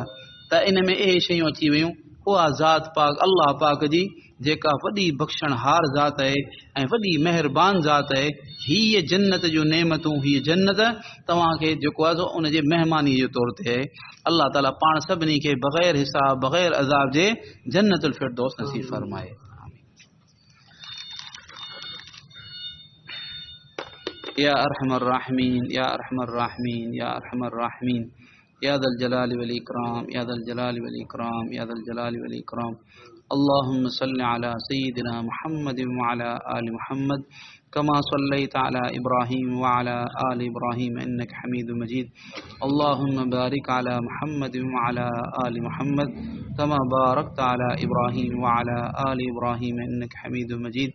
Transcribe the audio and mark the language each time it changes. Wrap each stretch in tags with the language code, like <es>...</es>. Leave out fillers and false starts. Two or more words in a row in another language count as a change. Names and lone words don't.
<sd>त इन में इहे शयूं अची वियूं। उहा ज़ात पाक अल्लाह पाक जी जेका वॾी बख़्शणहार ज़ात आहे ऐं वॾी महिरबान ज़ात आहे, हीअ जन्नत जूं नेमतूं, हीअ जन्नत तव्हांखे जेको आहे उन जे महिमानी जे तौर ते आहे। अल्लाह ताला पाण सभिनी खे बग़ैर हिसाब बग़ैर अज़ाब जे जन्नतुल फिरदौस नसीब फरमाए।</sd> <ar>يا أرحم الراحمين، يا أرحم الراحمين، يا أرحم الراحمين, يا ذا الجلال والإكرام، يا ذا الجلال والإكرام، يا ذا الجلال والإكرام. اللهم صل على سيدنا محمد وعلى آل محمد كما صليت على إبراهيم وعلى آل إبراهيم إنك حميد مجيد. اللهم بارك على محمد وعلى آل محمد كما باركت على إبراهيم وعلى آل إبراهيم إنك حميد مجيد.</ar>